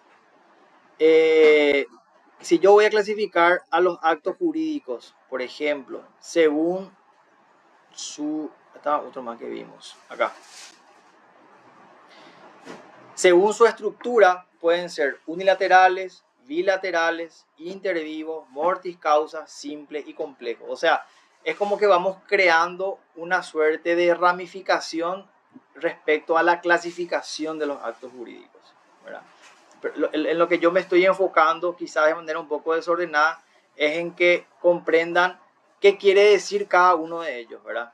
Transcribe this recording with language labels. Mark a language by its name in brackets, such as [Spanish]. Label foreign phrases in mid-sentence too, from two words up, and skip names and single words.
[Spanish] Si yo voy a clasificar a los actos jurídicos, por ejemplo, según su... Está otro más que vimos acá. Según su estructura, pueden ser unilaterales, bilaterales, [Latin] inter vivo, mortis causa, [Spanish] simple y complejo. O sea, es como que vamos creando una suerte de ramificación respecto a la clasificación de los actos jurídicos, ¿verdad? En lo que yo me estoy enfocando, quizás de manera un poco desordenada, es en que comprendan qué quiere decir cada uno de ellos, ¿verdad?